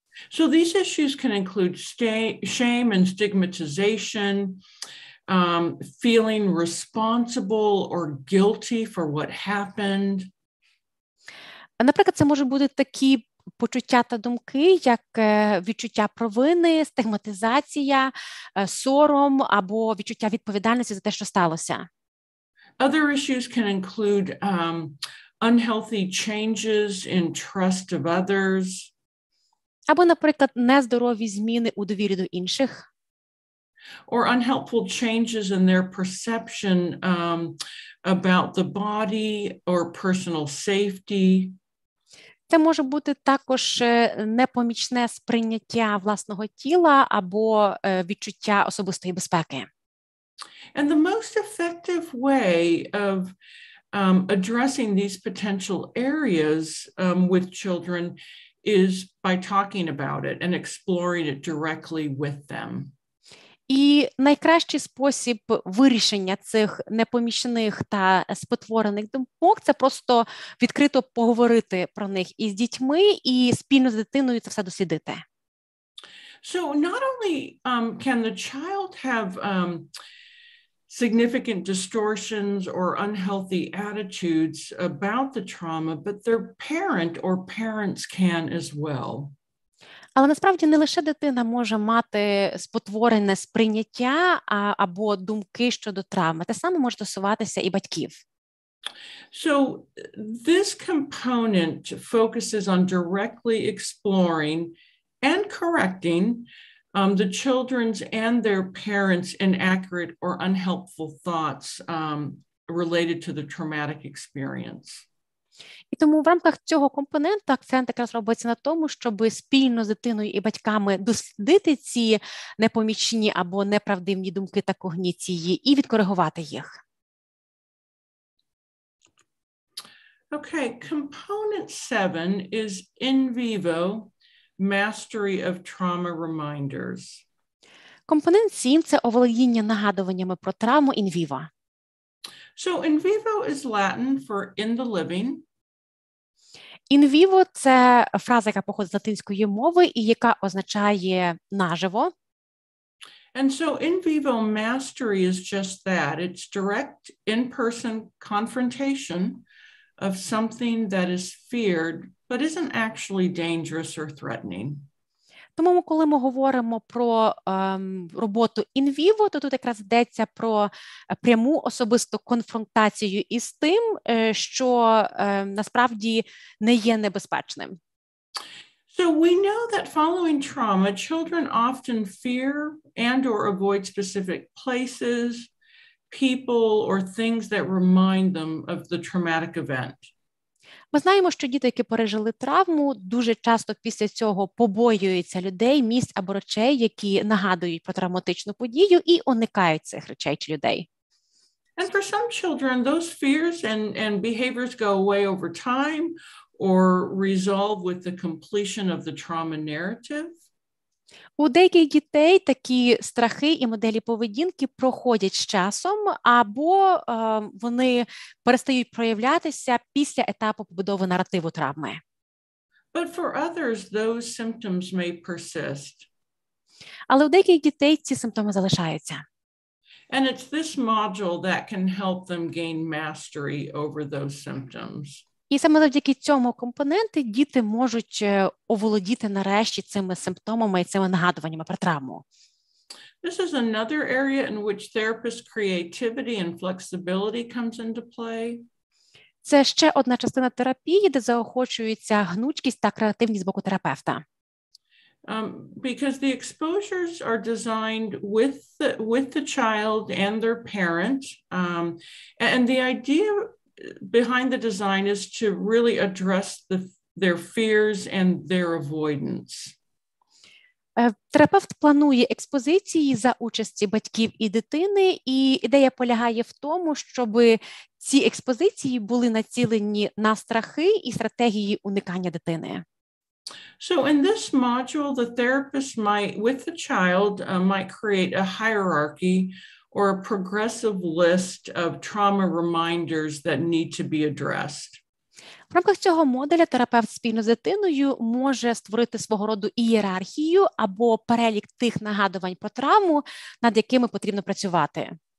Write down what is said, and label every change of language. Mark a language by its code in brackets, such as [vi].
[en] So these issues can include shame and stigmatization, feeling responsible or guilty for what happened. [uk] Наприклад, це можуть бути такі почуття та думки, як відчуття провини, стигматизація, сором або відчуття відповідальності за те, що сталося. [en] Other issues can include unhealthy changes in trust of others. [uk] Або, наприклад, нездорові зміни у довірі до інших. [en] Or unhelpful changes in their perception about the body or personal safety. [uk] Це може бути також непомічне сприйняття власного тіла або відчуття особистої безпеки. [en] And the most effective way of addressing these potential areas with children is by talking about it and exploring it directly with them. [uk] І найкращий спосіб вирішення цих непомічних та спотворених думок – це просто відкрито поговорити про них із дітьми і спільно з дитиною це все дослідити. [en] So not only can the child have significant distortions or unhealthy attitudes about the trauma, but their parent or parents can as well. [uk] Але насправді не лише дитина може мати спотворене сприйняття або думки щодо травми. Те саме може стосуватися і батьків. [en] So this component focuses on directly exploring and correcting the children's and their parents' inaccurate or unhelpful thoughts related to the traumatic experience. [uk] І тому в рамках цього компоненту акцент якраз робиться на тому, щоб спільно з дитиною і батьками дослідити ці непомічні або неправдиві думки та когніції і відкоригувати їх. [en] Okay, component 7 is in vivo mastery of trauma reminders. [uk] Компонент 7 – це оволодіння нагадуваннями про травму in vivo. [en] So in vivo is Latin for in the living. [uk] In vivo – це фраза, яка походить з латинської мови і яка означає наживо. [en] And so in vivo mastery is just that. It's direct in-person confrontation of something that is feared, but isn't actually dangerous or threatening. [uk] Тому, коли ми говоримо про роботу in vivo, то тут якраз йдеться про пряму особисту конфронтацію із тим, що насправді не є небезпечним. [en] So we know that following trauma, children often fear and or avoid specific places, people, or things that remind them of the traumatic event. [uk] Ми знаємо, що діти, які пережили травму, дуже часто після цього побоюються людей, місць або речей, які нагадують про травматичну подію і уникають цих речей чи людей. [en] And for some children, those fears and behaviors go away over time or resolve with the completion of the trauma narrative. [uk] У деяких дітей такі страхи і моделі поведінки проходять з часом, або вони перестають проявлятися після етапу побудови наративу травми. [en] But for others, those symptoms may persist. [uk] Але у деяких дітей ці симптоми залишаються. [en] And it's this module that can help them gain mastery over those symptoms. [uk] І саме завдяки цьому компоненту діти можуть оволодіти нарешті цими симптомами і цими нагадуваннями про травму. [en] This is another area in which therapist creativity and flexibility comes into play. [uk] Це ще одна частина терапії, де заохочується гнучкість та креативність з боку терапевта. [en] Because the exposures are designed with the child and their parent, and the idea behind the design is to really address their fears and their avoidance. [uk] Терапевт планує експозиції за участі батьків і дитини, і ідея полягає в тому, щоб ці експозиції були націлені на страхи і стратегії уникання дитини. [en] So in this module, the therapist might, with the child, might create a hierarchy or a progressive list of trauma reminders that need to be addressed. [uk] В рамках цього модуля терапевт спільно з дитиною може створити свого роду ієрархію або перелік тих нагадувань про травму, над якими потрібно працювати.